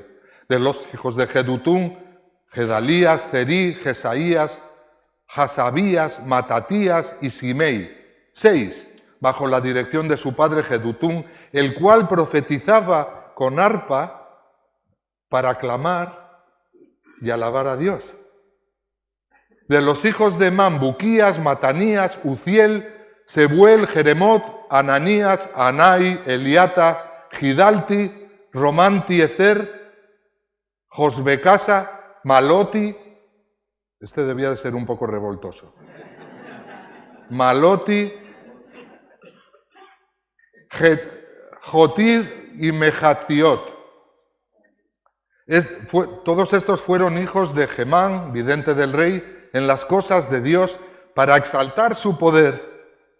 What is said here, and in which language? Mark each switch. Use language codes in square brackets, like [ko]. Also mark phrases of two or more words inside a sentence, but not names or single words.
[es] De los hijos de Jedutún, Gedalías, Cerí, Jesaías, Hasabías, Matatías y Simei, 6, bajo la dirección de su padre Jedutún, el cual profetizaba con arpa para aclamar y alabar a Dios. De los hijos de Man, Buquías, Matanías, Uziel, Sebuel, Jeremot, Ananías, Anai, Eliata, Gidalti, Romanti, Ezer, Josbecasa, Maloti, este debía de ser un poco revoltoso, Maloti, Jotir y Mejaziot. Todos estos fueron hijos de Gemán, vidente del rey, en las cosas de Dios, para exaltar su poder.